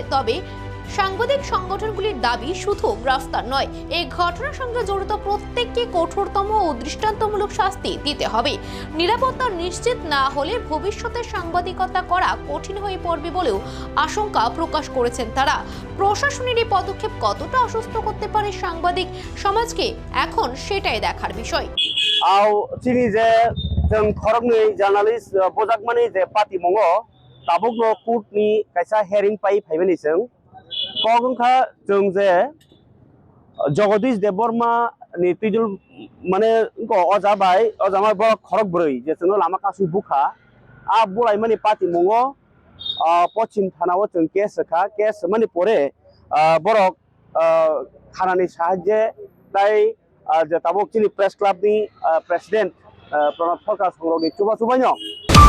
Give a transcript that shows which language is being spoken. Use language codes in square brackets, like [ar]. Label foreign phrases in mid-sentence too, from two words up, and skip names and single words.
[bn] তবে সাংবাদিক সংগঠনগুলির দাবি শুধু গ্রেফতার নয়, এই ঘটনার সঙ্গে জড়িত প্রত্যেককে কঠোরতম ও দৃষ্টান্তমূলক শাস্তি দিতে হবে। নিরাপত্তা নিশ্চিত না হলে ভবিষ্যতে সাংবাদিকতা করা কঠিন হয়ে পড়বে বলেও আশঙ্কা প্রকাশ করেছেন তারা। প্রশাসনের এই পদক্ষেপ কতটা অসুস্থ করতে পারে সাংবাদিক সমাজকে, এখন সেটাই দেখার বিষয়। [trp] চিনি যে जों खरगनि जार्नालिस्ट बजाकमानि जे पार्टी मंगो ताबुकनो कुटनि कायसा हेरिं पाइ फाइबानि जों कगंखा जों जे जगदीश देबबर्मा नि तिजुल माने अजाबाय अजामा ब खरग ब्रै जे जों लामा कासु बुखा आ बुलाइ माने पार्टी मंगो पश्चिम थानाव जों केस माने परे बरक थानानि साहाय्ये ताइ जे ताबुक चिनि [en] press club president [trp] प्रणब सरकार संग्रहनि चुबा चुबाइनो